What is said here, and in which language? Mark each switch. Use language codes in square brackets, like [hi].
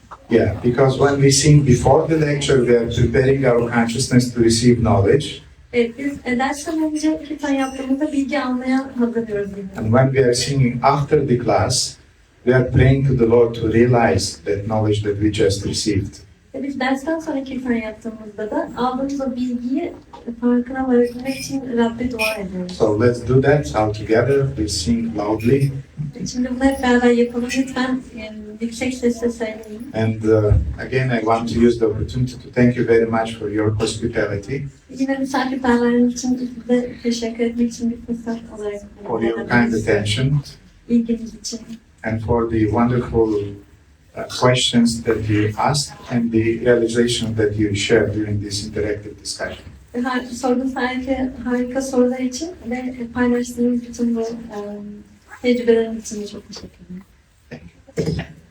[en] Yeah, because when we sing before the lecture, we are preparing our consciousness to receive knowledge. [tr] Biz dersten önce kirtan yaptığımızda bilgi almaya hazırlıyoruz. [en] And when we are singing after the class, we are praying to the Lord to realize that knowledge that we just received. [tr] Biz dersten sonra kirtan yaptığımızda da aldığımız o bilgiyi farkına varabilmek için Rabbe dua ediyoruz. [en] So let's do that all together. We sing loudly. [tr] Şimdi bunu hep beraber yapalım. Lütfen yüksek sesle söyleyin. [en] And again, I want to use the opportunity to thank you very much for your hospitality, [tr] Yine misafirperverliğiniz için size teşekkür etmek için bir fırsat olarak [en] for your kind attention, [tr] ilginiz için. [en] and for the wonderful questions that you asked and the realization that you shared during this interactive discussion. [tr] Sorduğunuz harika sorular için ve paylaştığınız bütün bu tecrübeleriniz için de çok teşekkür ederim.